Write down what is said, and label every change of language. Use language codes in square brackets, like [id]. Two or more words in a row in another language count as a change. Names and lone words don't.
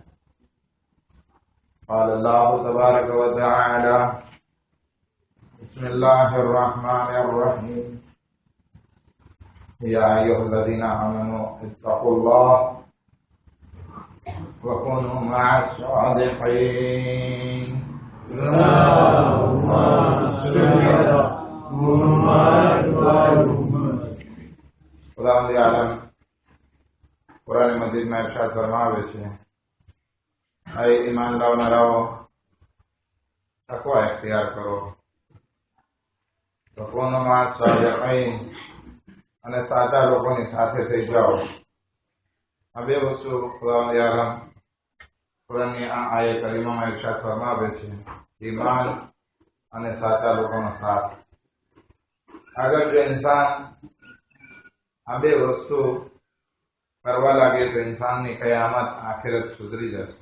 [ar] قال الله تبارك وتعالى بسم الله الرحمن الرحيم يا أيها الذين آمنوا اتقوا الله وكونوا مع الصادقين اللهم صل على محمد [gu] ખુદાવંદ આલમ કુરાન મજીદ માં ઇરશાદ ફરમાવે છે એ ઈમાન લાવનારાઓ તકવા ઇખ્તિયાર કરો [ar] وكونوا مع الصادقين [gu] અને સાચા લોકોની સાથે થઈ જાઓ. આ બે વસ્તુ ખુદાવંદ આલમ કુરાનની આ આયત કરીમામાં ઇરશાદ ફરમાવે છે, ઈમાન અને સાચા લોકોનો સાથ. અગર જો ઇન્સાન આ બે વસ્તુ કરવા લાગે તો ઇન્સાનની કયામત આખિરત સુધરી જશે.